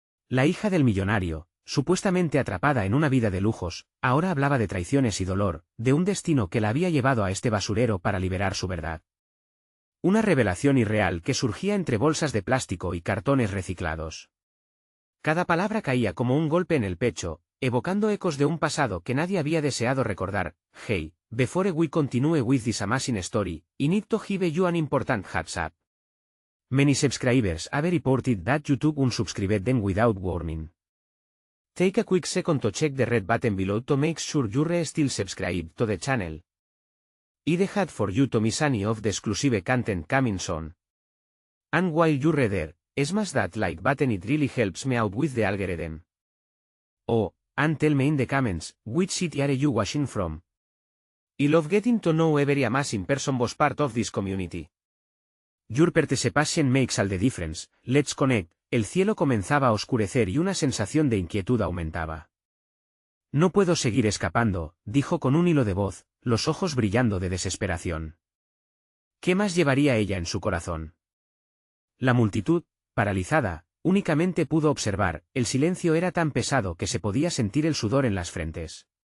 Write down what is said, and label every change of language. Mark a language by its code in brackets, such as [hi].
[es] La hija del millonario, supuestamente atrapada en una vida de lujos, ahora hablaba de traiciones y dolor, de un destino que la había llevado a este basurero para liberar su verdad. Una revelación irreal que surgía entre bolsas de plástico y cartones reciclados. Cada palabra caía como un golpe en el pecho, evocando ecos de un pasado que nadie había deseado recordar. [en] «Hey, before we continue with this amazing story, I need to give you an important heads up. Many subscribers have reported that YouTube unsubscribed them without warning. Take a quick second to check the red button below to make sure you're still subscribed to the channel. I'd hate for you to miss any of the exclusive content coming soon. And while you're there, smash that like button, it really helps me out with the algorithm. Oh, and tell me in the comments, which city are you watching from? I love getting to know every amazing person was part of this community. Your participation makes all the difference, let's connect». [es] El cielo comenzaba a oscurecer y una sensación de inquietud aumentaba. «No puedo seguir escapando», dijo con un hilo de voz, los ojos brillando de desesperación. ¿Qué más llevaría ella en su corazón? La multitud, paralizada, únicamente pudo observar, el silencio era tan pesado que se podía sentir el sudor en las frentes.